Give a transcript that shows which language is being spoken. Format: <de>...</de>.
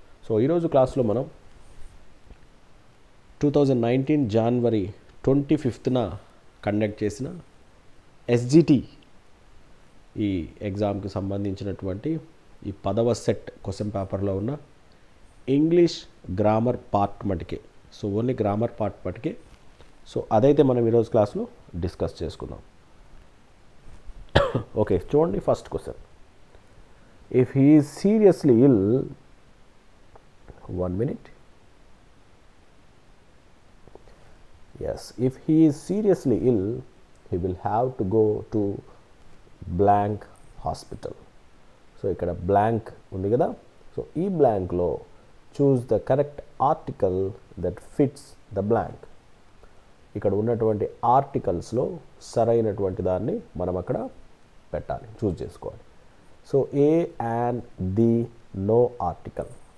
<te>So ఈరోజు క్లాస్లో మనం 2019 జనవరి 25న కండక్ట్ చేసిన ఎస్జిటి ఈ ఎగ్జామ్కి సంబంధించినటువంటి ఈ 10వ సెట్ క్వశ్చన్ పేపర్లో ఉన్న English grammar part మటుకే, so only grammar part మటుకే. So అదైతే మనం ఈరోజు క్లాస్లో డిస్కస్ చేసుకుందాం. ఓకే, చూడండి first question.</te> <en>If he is seriously ill, 1 minute. Yes, if he is seriously ill, he will have to go to blank hospital.</en> <te>So ఇక్కడ blank ఉంది కదా, so ఈ బ్లాంక్లో</te> <en>Choose the correct article that fits the blank.</en> <te>ఇక్కడ ఉన్నటువంటి ఆర్టికల్స్లో సరైనటువంటి దాన్ని మనం అక్కడ పెట్టాలి, చూస్ చేసుకోవాలి.</te> <en>So a and the no article.</en>